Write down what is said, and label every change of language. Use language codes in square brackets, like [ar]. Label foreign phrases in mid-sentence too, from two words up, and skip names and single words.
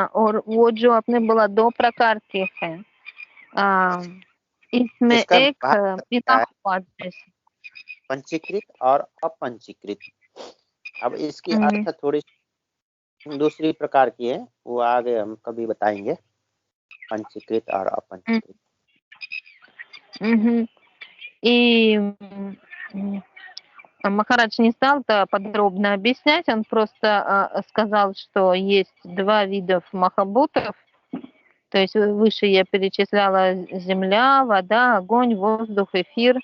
[hi] और वो जो आपने बोला 2 प्रकार के हैं, इसमें एक बिना हुआ जैसे पंचीकृत और अपंचीकृत। अब इसकी अर्थ थोड़ी दूसरी प्रकार की है, वो आगे हम कभी बताएंगे, पंचीकृत और अपंचीकृत। [ru] И Махарадж не стал это подробно объяснять, он просто сказал, что есть два вида махабутов. То есть выше я перечисляла земля, вода, огонь, воздух, эфир.